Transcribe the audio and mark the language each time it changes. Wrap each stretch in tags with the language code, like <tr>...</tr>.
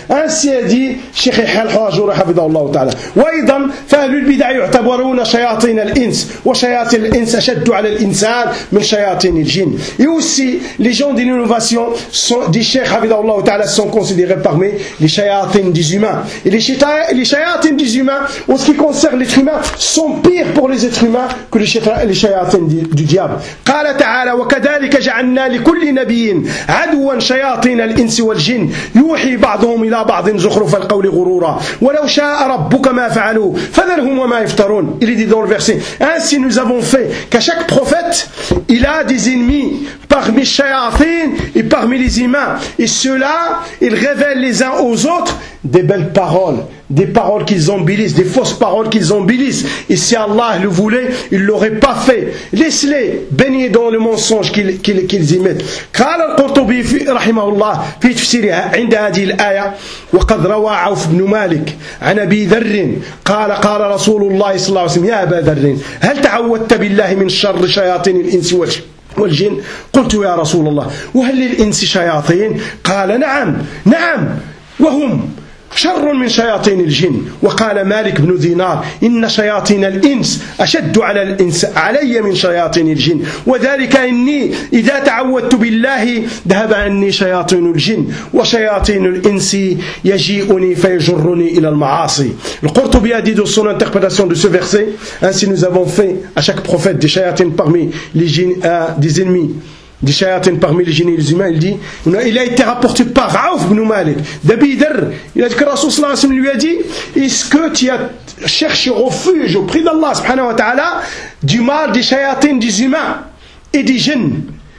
<fr>Ainsi a dit Cheikh Hal Hajjouri Hafidhahullah Ta'ala.</fr> <ar>وَإِذًا فَأَهْلُ الْبِدَعِ يُعْتَبَرُونَ شَيَاطِينَ الْإِنْسِ وَشَيَاطِينَ الْإِنْسِ أَشَدُّ عَلَى الْإِنْسَانِ مِنْ شَيَاطِينِ الْجِنِ.</ar> <fr>Et aussi, les gens de l'innovation, dit Cheikh Hafidhahullah Ta'ala, sont considérés parmi les shayatines des humains. Et les shayatines des humains, en ce qui concerne l'être humain, sont pires pour les êtres humains que les shayatines du diable.</fr> <ar>قَالَ تَعَالَى وَكَذَلِكَ جَعَلْنَا لِكُلِّ نَبِيٍّ عَدُوًّا شياطين الإنس والجن يوحي بعضهم إلى بعض زخرف القول غرورا ولو شاء ربك ما فعلوا فذرهم وما يفترون.</ar> <fr>Il est dit dans le verset, ainsi nous avons fait qu'à chaque prophète il a des ennemis parmi shayatin et parmi les humains, et ceux-là ils révèlent les uns aux autres des belles paroles, des paroles qu'ils embellissent, des fausses paroles qu'ils embellissent. Et si Allah le voulait, il ne l'aurait pas fait. Laisse-les baigner dans le mensonge qu'ils y mettent.</fr> <ar>قال القرطبي رحمه الله في تفسيرها عند هذه الآية وقد روى عوف بن مالك عن أبي ذر قال قال رسول الله صلى الله عليه وسلم يا أبا ذر هل تعوذت بالله من شر شياطين الإنس والجن والجن؟ قلت يا رسول الله وهل للإنس شياطين؟ قال نعم نعم وهم شر من شياطين الجن. وقال مالك بن دينار إن شياطين الإنس أشد على الإنس علي من شياطين الجن وذلك إني إذا تعوذت بالله ذهب عني شياطين الجن وشياطين الإنس يجيئني فيجرني إلى المعاصي.</ar> <fr>القرطبي a dit dans son interprétation de ce verset, ainsi nous avons fait à chaque prophète des shayatin parmi les djinns, des ennemis des shayatins parmi les génies et les humains, il dit, il a été rapporté par Aouf ibn Malik, d'Abi Dharr, il a dit que Rasoul sallallahu alayhi wa sallam lui a dit, est-ce que tu as cherché refuge auprès d'Allah subhanahu wa ta'ala du mal des shayatins, des humains et des jinns?</fr>